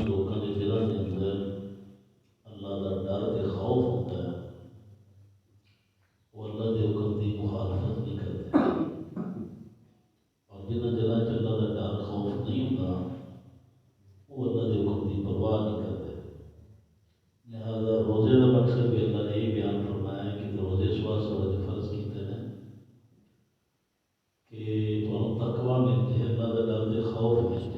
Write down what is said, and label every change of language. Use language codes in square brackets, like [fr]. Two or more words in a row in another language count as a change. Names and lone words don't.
[pa] لوکاں دے دلاں دے اندر اللہ دا ڈر تے خوف ہوتا ہے، وہ اللہ دے حکم دی مخالفت نہیں کرتے، اور جنہاں دلاں چ اللہ دا ڈر خوف نہیں ہوتا وہ اللہ دے حکم دی پرواہ نہیں کرتے۔ [ur] لہذا روزے دا مقصد بھی اللہ نے یہ بیان فرمایا ہے کہ روزے اس واسطے وجہ فرض کیتے ہیں کہ تمہیں تقوی مل جائے، [pa] اللہ دا ڈر تے خوف مل جائے۔